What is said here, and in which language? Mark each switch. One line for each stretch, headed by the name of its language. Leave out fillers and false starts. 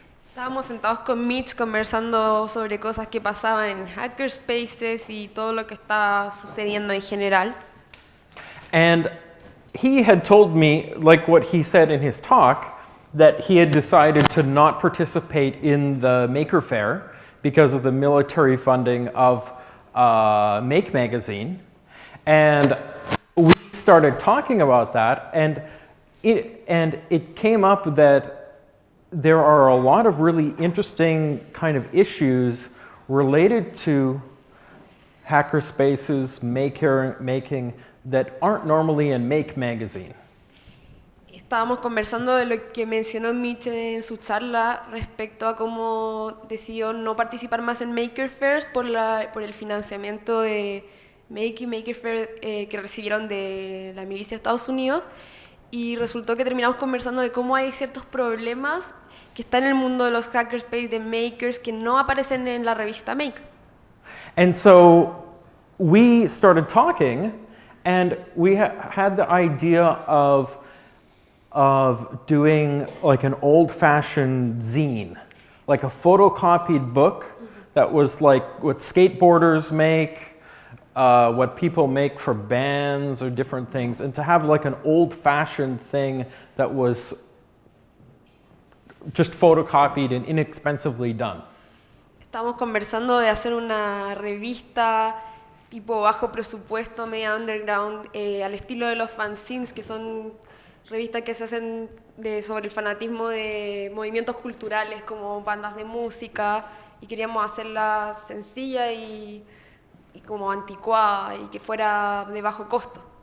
Spanish: Estábamos sentados con Mitch conversando sobre cosas que pasaban en hackerspaces y todo lo que estaba sucediendo en general.
English: And he had told me, like what he said in his talk, that he had decided to not participate in the Maker Faire because of the military funding of Make magazine. And we started talking about that, and it came up that there are a lot of really interesting kind of issues related to hackerspaces, making that aren't normally in Make magazine.
Spanish: Estábamos conversando de lo que mencionó Mitch en su charla respecto a cómo decidió no participar más en Maker Fairs por el financiamiento de Make y Maker Faire que recibieron de la milicia de Estados Unidos. Y resultó que terminamos conversando de cómo hay ciertos problemas que están en el mundo de los hackerspace, de makers, que no aparecen en la revista Make.
English: And so we started talking, and we had the idea of doing like an old-fashioned zine, like a photocopied book that was like what skateboarders make, what people make for bands or different things, and to have like an old-fashioned thing that was just photocopied and inexpensively done.
Spanish: Estamos conversando de hacer una revista tipo bajo presupuesto, media underground, al estilo de los fanzines, que son revistas que se hacen sobre el fanatismo de movimientos culturales como bandas de música y queríamos hacerla sencilla y como anticuada y que fuera de bajo costo.